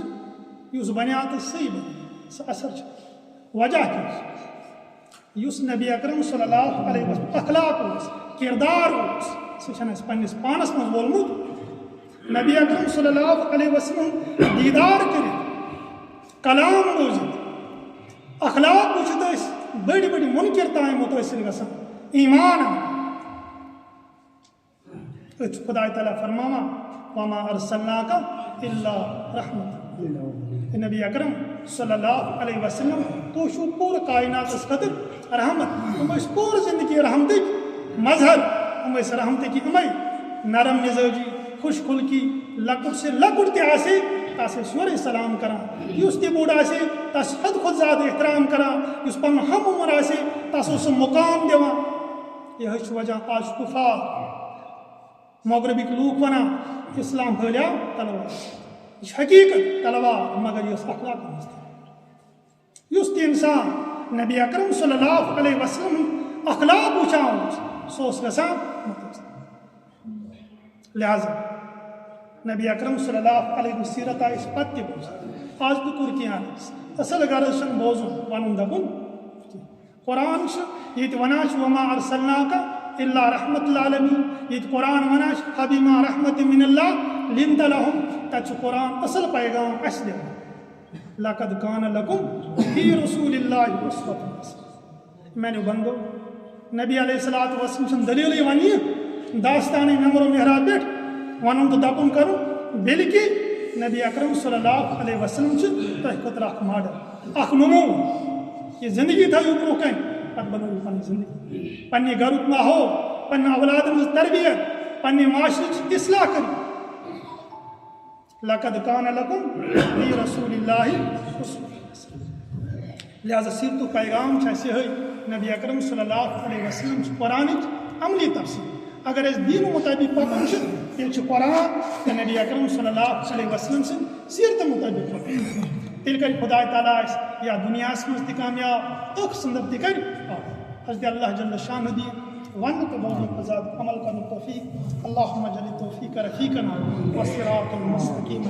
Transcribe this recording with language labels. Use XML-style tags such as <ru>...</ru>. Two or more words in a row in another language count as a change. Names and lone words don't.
<ks>یُس بنیٛاو تہٕ صحیح بنیٛاو سُہ اثر چھُ وجہ کیٛاہ چھُ یُس نبی اکرم</ks> <ar>صلی اللہ علیہ وسلم</ar> <ks>اخلاق اوس کِردار اوس سُہ چھُنہٕ اَسہِ پننِس پانس منٛز وولمُت نبی اکرم</ks> <ar>صلی اللہ علیہ وسلم</ar> <ks>دیٖدار کٔرِتھ کلام بوٗزِتھ اخلاق وٕچھِتھ ٲسۍ بٔڑۍ بٔڑۍ مُنکِر تام مُتٲثر گژھان ایٖمان أتھۍ چھُ خۄداے تعالیٰ فرماوان</ks> <ar>وَمَا أَرْسَلْنَاكَ إِلَّا رَحْمَةً</ar> <ks>نبی اکرم</ks> <ar>صلی اللہ علیہ وسلم</ar> <ks>تُہۍ چھُو پوٗرٕ کایناتس خٲطرٕ رحمت یِم ٲسۍ پوٗرٕ زندگی رحمتٕکۍ مظہر یِم ٲسۍ رحمتٕکۍ یِمے نرم مِزٲجی خوش خُلقی لۄکُٹ سے لۄکُٹ تہِ آسہِ تس ٲسۍ یورے سلام کران یُس تہِ بوٚڑ آسہِ تس حد کھۄتہٕ زیادٕ احترام کران یُس پنُن ہم عمر آسہِ تس اوس سُہ مُقام دِوان یِہے چھُ وجہ آز چھُ کُفار مغربٕکۍ لوٗکھ ونان اسلام پھٲلیو تلوار یہِ چھِ حقیٖقت تلوار مگر یہِ ٲس اخلاق منٛز یُس تہِ انسان نبی اکرم</ks> <ar>صلی اللہ علیہ وسلم</ar> <ks>اخلاق وٕچھان اوس سُہ اوس گژھان مُتٲثر لہٰذا نبی اکرم</ks> <ar>صلی اللہ علیہ وسلم</ar> <ks>سیٖرت آیہِ أسۍ پتہٕ تہِ بوزان آز تہِ کوٚر کینٛہہ عرض اصل غرض چھُنہٕ بوزُن ونُن دپُن قرآن چھُ ییٚتہِ ونان چھُ</ks> <ar>وَمَا أَرْسَلْنَاكَ إِلَّا رَحْمَةً لِلْعَالَمِينَ</ar> <ks>ییٚتہِ قرآن ونان چھُ</ks> <ar>فَبِمَا رَحْمَةٍ مِنَ اللہِ لِنتَ لَهُم</ar> <ks>تَتہِ چھُ قرآن اصل پیغام اَسہِ دِوان</ks> <ar>لقد کان لکم فی رسول اللہ اسوۃ حسنہ</ar> <ks>میانیو بندو نبی</ks> <ar>علیہ الصلوۃ والسلام</ar> <ks>سن دلیل ونی داستان ممبر محراب پہ ون تو دپن کر بلکہ نبی اکرم</ks> <ar>صلی اللہ علیہ وسلم</ar> <ks>تہ خطر اخ ماڈل اخ نمو یہ زندگی تھو برو کن پتہ بنو پنی زندگی پنہ گھرک ماحول پنہ اولادن ہز تربیت پنہ معاشرچ اصلاح کر</ks> <ar>لقد کان لکم فی رسول اللہ اسوۃ حسنہ</ar> <ks>لہذا سیرت پیغام یہ نبی اکرم</ks> <ar>صلی اللہ علیہ</ar> <ks>وسلم قرآن عملی تفسیر اگر اس دین مطابق پکن تیل قرآن تو نبی اکرم</ks> <ar>صلی اللہ علیہ وسلم</ar> <ks>سن سیرت مطابق پکن تیل کر خدا تعالیٰ یا دنیا مز تہ کامیاب ٲخرس اندر تہ کر حضرت اللہ</ks> <ar>جل شانہ</ar> <ks>دی ون تو بولنے زیادہ عمل کرنے توفیق</ks> <ar>اللہم اجعل توفیق رفیقنا والصراط المستقیم</ar>